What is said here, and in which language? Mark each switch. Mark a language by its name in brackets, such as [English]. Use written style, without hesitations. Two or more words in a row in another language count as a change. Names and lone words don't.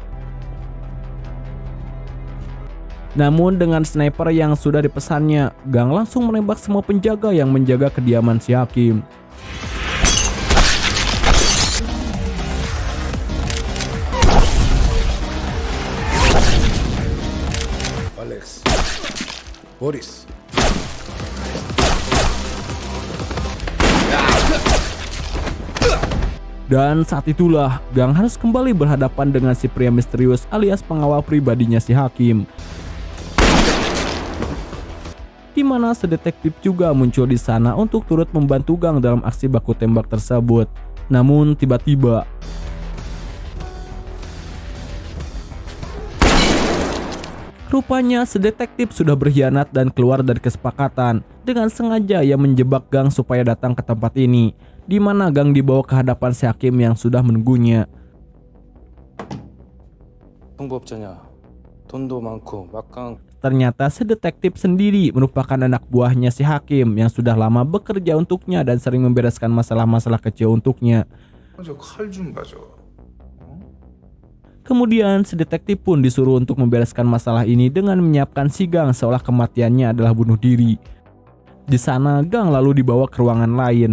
[Indonesian] Namun dengan sniper yang sudah dipesannya, Gang langsung menembak semua penjaga yang menjaga kediaman si hakim. [Korean] 알렉스, 보리스. [Indonesian] Dan saat itulah Gang harus kembali berhadapan dengan si pria misterius alias pengawal pribadinya si hakim, di mana sedetektif juga muncul di sana untuk turut membantu Gang dalam aksi baku tembak tersebut. Namun tiba-tiba rupanya sedetektif sudah berkhianat dan keluar dari kesepakatan. Dengan sengaja ia menjebak Gang supaya datang ke tempat ini, di mana Gang dibawa ke hadapan si hakim yang sudah menunggunya. [Korean] 통보업자냐 돈도 많고 막강. [Indonesian] Ternyata si detektif sendiri merupakan anak buahnya si hakim yang sudah lama bekerja untuknya dan sering membereskan masalah-masalah kecil untuknya. [Korean] 저 칼 좀 가져. [Indonesian] Kemudian si detektif pun disuruh untuk membereskan masalah ini dengan menyiapkan si Gang seolah kematiannya adalah bunuh diri. Di sana Gang lalu dibawa ke ruangan lain.